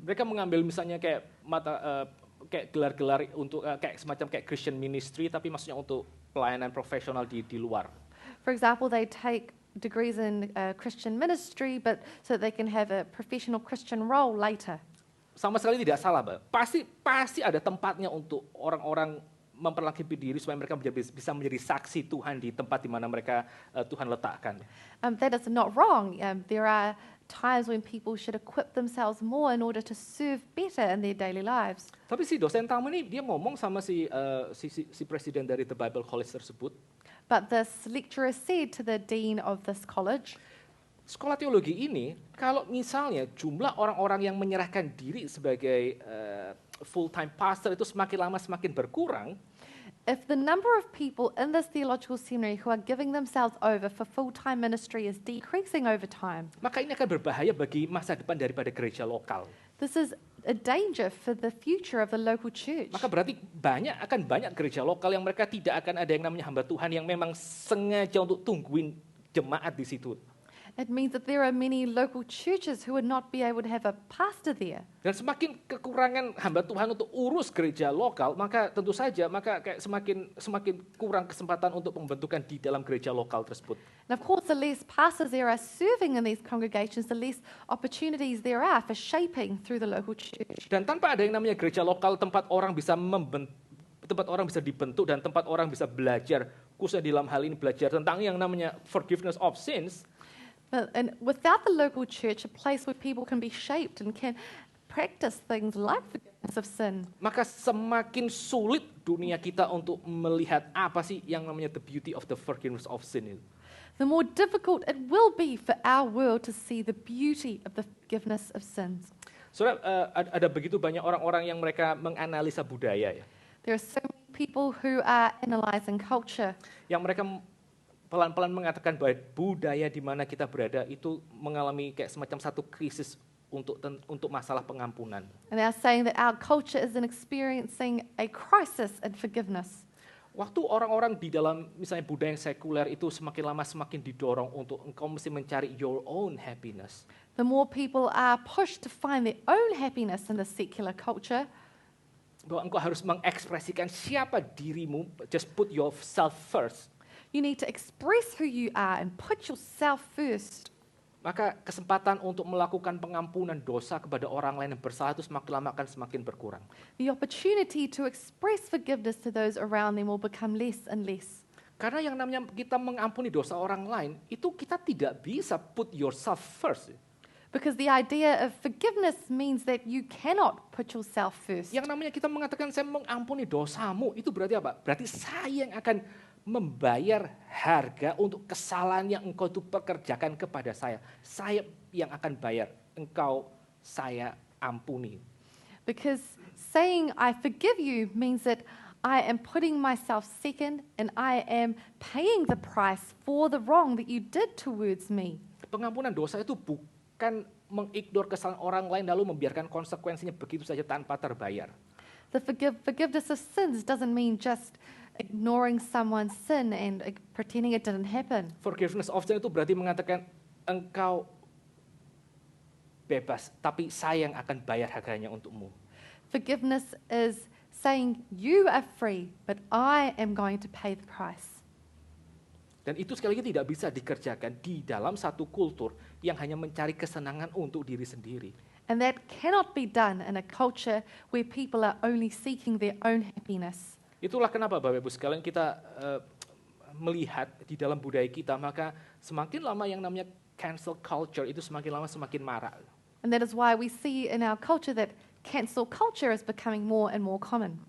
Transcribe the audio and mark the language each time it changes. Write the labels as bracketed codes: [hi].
[id] Mereka mengambil misalnya kayak kayak gelar-gelar untuk kayak semacam kayak [en] Christian ministry, [id] tapi maksudnya untuk pelayanan profesional di luar. [en] For example, they take degrees in Christian ministry, but so they can have a professional Christian role later. [id] Sama sekali tidak salah, Mbak. Pasti ada tempatnya untuk orang-orang memperlengkapi diri supaya mereka bisa menjadi saksi Tuhan di tempat di mana mereka Tuhan letakkan. [en] That is not wrong. There are times when people should equip themselves more in order to serve better in their daily lives. [id] Tapi si dosen tamu ini dia ngomong sama si presiden dari The Bible College tersebut, [en] But this lecturer said to the dean of this college, [id] sekolah teologi ini kalau misalnya jumlah orang-orang yang menyerahkan diri sebagai [en] full-time pastor [id] itu semakin lama semakin berkurang, [en] if the number of people in this theological seminary who are giving themselves over for full-time ministry is decreasing over time, [id] maka ini akan berbahaya bagi masa depan daripada gereja lokal. [en] this is a danger for the future of the local church. [id] Maka berarti akan banyak gereja lokal yang mereka tidak akan ada yang namanya hamba Tuhan yang memang sengaja untuk tungguin jemaat di situ. [en] It means that there are many local churches who would not be able to have a pastor there. [id] Dan semakin kekurangan hamba Tuhan untuk urus gereja lokal, maka tentu saja kayak semakin kurang kesempatan untuk pembentukan di dalam gereja lokal tersebut. [en] And of course, the less pastors there are serving in these congregations, the less opportunities there are for shaping through the local church. [id] Dan tanpa ada yang namanya gereja lokal, tempat orang bisa dibentuk dan tempat orang bisa belajar, khususnya dalam hal ini belajar tentang yang namanya [en] forgiveness of sins. And without the local church, a place where people can be shaped and can practice things like forgiveness of sin, [id] Maka semakin sulit dunia kita untuk melihat apa sih yang namanya [en] the beauty of the forgiveness of sin [id] itu. [en] the more difficult it will be for our world to see the beauty of the forgiveness of sins. [id] Saudara, ada begitu banyak orang-orang yang mereka menganalisa budaya ya. [en] There are so many people who are analyzing culture, [id] Yang mereka pelan-pelan mengatakan bahwa budaya di mana kita berada itu mengalami kayak semacam satu krisis untuk masalah pengampunan. [en] and they are saying that our culture is experiencing a crisis in forgiveness. [id] Waktu orang-orang di dalam misalnya budaya yang sekuler itu semakin lama semakin didorong untuk engkau mesti mencari [en] your own happiness. The more people are pushed to find their own happiness in the secular culture, [id] Bahwa engkau harus mengekspresikan siapa dirimu, [en] just put yourself first. you need to express who you are and put yourself first. [id] Maka kesempatan untuk melakukan pengampunan dosa kepada orang lain yang bersalah itu semakin lama akan semakin berkurang. [en] The opportunity to express forgiveness to those around them will become less and less. [id] Karena yang namanya kita mengampuni dosa orang lain, itu kita tidak bisa [en] put yourself first. Because the idea of forgiveness means that you cannot put yourself first. [id] Yang namanya kita mengatakan saya mengampuni dosamu, itu berarti apa? Berarti saya yang akan membayar harga untuk kesalahan yang engkau itu pekerjakan kepada saya. Saya yang akan bayar, engkau saya ampuni. [en] Because saying I forgive you means that I am putting myself second and I am paying the price for the wrong that you did towards me. [id] Pengampunan dosa itu bukan mengignore kesalahan orang lain lalu membiarkan konsekuensinya begitu saja tanpa terbayar. [en] The forgiveness of sins doesn't mean just ignoring someone's sin and pretending it didn't happen. Forgiveness of sin [id] itu berarti mengatakan engkau bebas, tapi saya yang akan bayar harganya untukmu. [en] Forgiveness is saying you are free, but I am going to pay the price. [id] Dan itu sekali lagi tidak bisa dikerjakan di dalam satu kultur yang hanya mencari kesenangan untuk diri sendiri. [en] And that cannot be done in a culture where people are only seeking their own happiness. [id] Itulah kenapa Bapak Ibu sekalian kita melihat di dalam budaya kita, maka semakin lama yang namanya cancel culture itu semakin lama semakin marak. [en] And that is why we see in our culture that cancel culture is becoming more and more common.